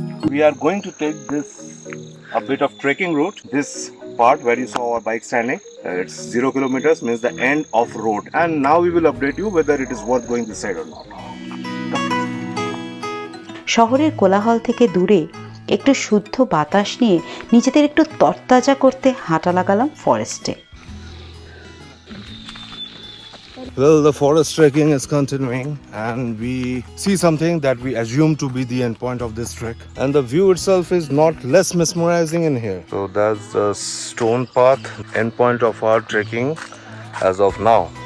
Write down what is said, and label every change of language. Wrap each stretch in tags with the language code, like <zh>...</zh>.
<en>we are going to take this a bit of trekking route. This part where you saw our bike standing, it's 0 kilometers, means the end of road. And now we will update you whether it is worth going this side or not.</en> <bn>শহরের কোলাহল থেকে দূরে একটু শুদ্ধ বাতাস নিয়ে নিজেদের একটু তরতাজা করতে হাঁটা লাগালাম ফরেস্টে।</bn> <en>Well, the forest trekking is continuing and we see something that we assume to be the end point of this trek. And the view itself is not less mesmerizing in here. So that's the stone path, end point of our trekking as of now.</en>